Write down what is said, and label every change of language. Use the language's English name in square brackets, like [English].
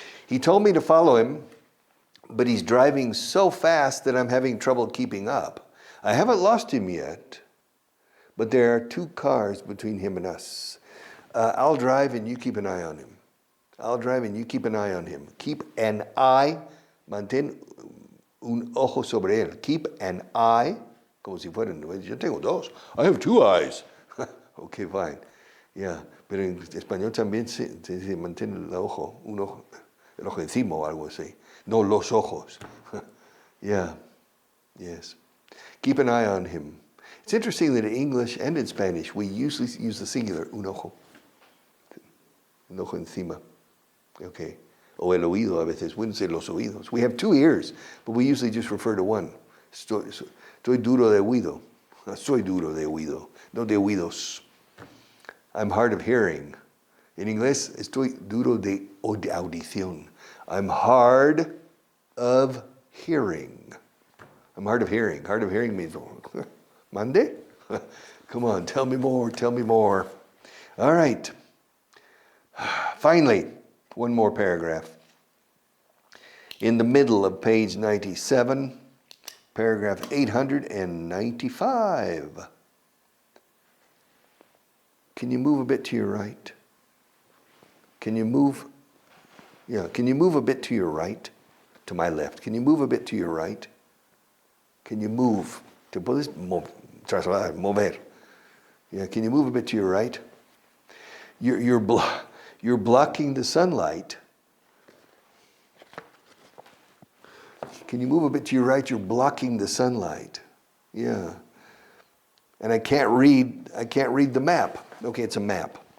[English] He told me to follow him, but he's driving so fast that I'm having trouble keeping up. I haven't lost him yet, but there are 2 cars between him and us. I'll drive and you keep an eye on him. I'll drive and you keep an eye on him. Keep an eye, [Spanish] mantén un ojo sobre él. [English] Keep an eye, [Spanish] como si fueran, yo tengo 2. [English] I have 2 eyes. Okay, fine. [Spanish] Yeah, pero en español también se dice mantén el ojo encima o algo así. No, los ojos. [English] Yeah, yes. Keep an eye on him. It's interesting that in English and in Spanish, we usually use the singular, [Spanish] un ojo encima. [English] Okay. [Spanish] O el oído a veces, [English] wouldn't say [Spanish] los oídos. [English] We have 2 ears, but we usually just refer to one. [Spanish] Estoy duro de oído. Soy duro de oído. No de oídos. [English] I'm hard of hearing. [Spanish] En inglés, estoy duro de audición. [English] I'm hard of hearing. I'm hard of hearing. Hard of hearing means, mande? Come on, tell me more, tell me more. All right. Finally, one more paragraph. In the middle of page 97, paragraph 895. Can you move a bit to your right? Can you move a bit to your right? To my left. Can you move a bit to your right? Can you move? [Spanish] ¿Te puedes trasladar, mover? [English] Yeah, can you move a bit to your right? You're blocking the sunlight. Can you move a bit to your right? You're blocking the sunlight. Yeah. And I can't read the map. Okay, it's a map.